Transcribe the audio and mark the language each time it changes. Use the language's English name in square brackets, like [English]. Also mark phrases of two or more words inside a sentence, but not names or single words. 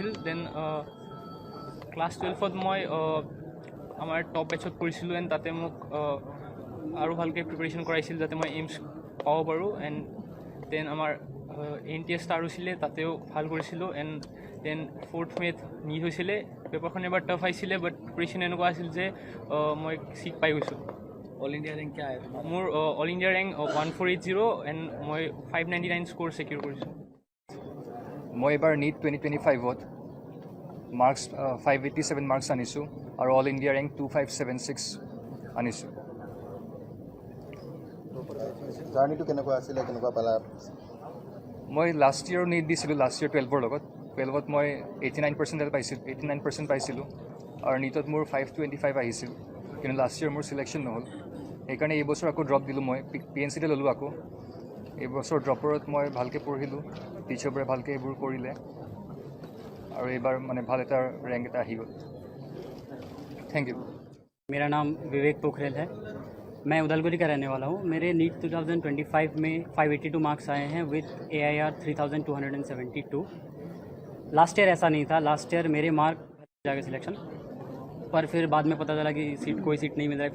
[Assamese] দেন ক্লাছ 12ত মই আমাৰ টপ বেটছত কৰিছিলোঁ এণ্ড তাতে মোক আৰু ভালকৈ প্ৰিপেৰেশ্যন কৰাইছিল যাতে মই এইমছ পাব পাৰোঁ. এণ্ড দেন আমাৰ NTS ষ্টাৰ হৈছিলে, তাতেও ভাল কৰিছিলোঁ. এণ্ড দেন 4th মে'ত নীট হৈছিলে. পেপাৰখন এবাৰ টাফ আহিছিলে [English] but preparation [Assamese] এনেকুৱা আছিল যে মই ছিট পাই গৈছোঁ. [English] All India Rank [Hindi] क्या है तुम्हारा? [Assamese] মোৰ [English] All India Rank [Assamese] 1480 এণ্ড মই 599 [English] score secure [Assamese] কৰিছোঁ. মই এবাৰ নীট 2025ত মাৰ্কছ 587 মাৰ্কছ আনিছোঁ আৰু [English] All India Rank [Assamese] 2576 আনিছোঁ. জাৰ্ণিটো কেনেকুৱা আছিলে, কেনেকুৱা পালা? মই [English] last year [Assamese] নীট দিছিলোঁ, [English] last year [Assamese] 12ৰ লগত. 12ত মই 89% পাইছিলোঁ আৰু নীটত মোৰ 525 আহিছিল, কিন্তু [English] last year [Assamese] মোৰ চিলেকশ্যন নহ'ল. সেইকাৰণে এইবছৰ আকৌ ড্ৰপ দিলোঁ. মই PNCতে ল'লোঁ আকৌ. এইবছৰ ড্ৰপৰত মই ভালকৈ পঢ়িলোঁ, টিচাৰবোৰে ভালকৈ এইবোৰ কৰিলে আৰু এইবাৰ মানে ভাল এটা ৰেংক এটা আহি গ'ল. [English] thank you. [Hindi] मेरा नाम विवेक पोखरेल है. मैं उदालगुरी का रहने वाला हूँ. मेरे नीट 2025 में 582 मार्क्स आए हैं [English] with AIR [Hindi] 3272. [English] last year [Hindi] ऐसा नहीं था. [English] last year [Hindi] मेरे मार्क जाके सिलेक्शन, पर फिर बाद में पता चला कि कोई सीट नहीं मिल रहा है.